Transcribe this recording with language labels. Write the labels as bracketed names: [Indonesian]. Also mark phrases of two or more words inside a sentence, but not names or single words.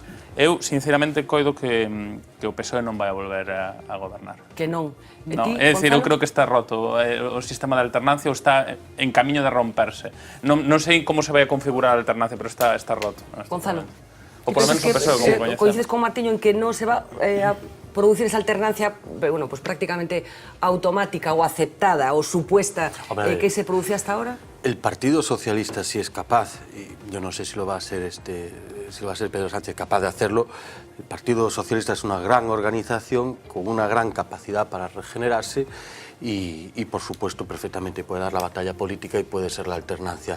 [Galician] Eu, sinceramente, coido que o PSOE non vai a volver a gobernar. Que non? Non, é dicir, eu creo que está roto o sistema de alternancia, ou está en camiño de romperse. Non sei como se vai a configurar a alternancia, pero está roto. Gonzalo. Ou polo menos o PSOE como coñecemos. [Spanish] Coincides con Martiño en que non se va a producir esa alternancia, bueno, pues prácticamente automática o aceptada o supuesta que se produce hasta ahora? El Partido Socialista, si es capaz, y yo no sé si lo va a ser si va a ser Pedro Sánchez capaz de hacerlo, el Partido Socialista es una gran organización con una gran capacidad para regenerarse y por supuesto perfectamente puede dar la batalla política y puede ser la alternancia.